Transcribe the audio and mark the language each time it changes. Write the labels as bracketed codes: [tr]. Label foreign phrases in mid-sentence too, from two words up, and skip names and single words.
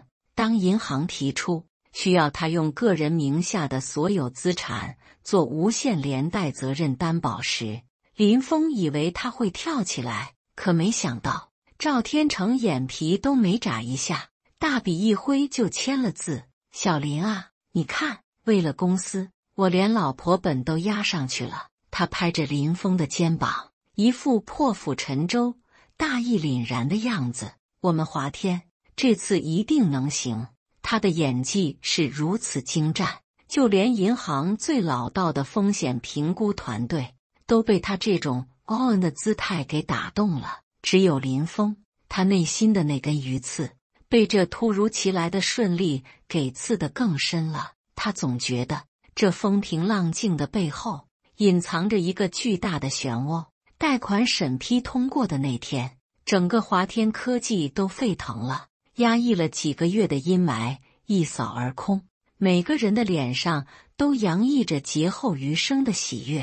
[zh] 當銀行提出需要他用個人名下的所有資產做無限连帶責任擔保時，林峰以為他會跳起來，可沒想到趙天成眼皮都沒眨一下，大筆一揮就簽了字。小林啊，你看，為了公司，我連老婆本都押上去了。他拍着林峰的肩膀，一副破釜沉舟、大義凛然的樣子。我們華天這次一定能行。他的演技是如此精湛，就連銀行最老道的風險評估團隊都被他這種 [en] all in [zh] 的姿態給打動了。只有林峰， 他內心的那根魚刺被這突如其來的順利給刺得更深了。他總覺得這風平浪靜的背後隱藏着一個巨大的漩渦。貸款審批通過的那天，整個華天科技都沸騰了，壓抑了幾個月的陰霾一掃而空，每個人的臉上都洋溢着劫後餘生的喜悅。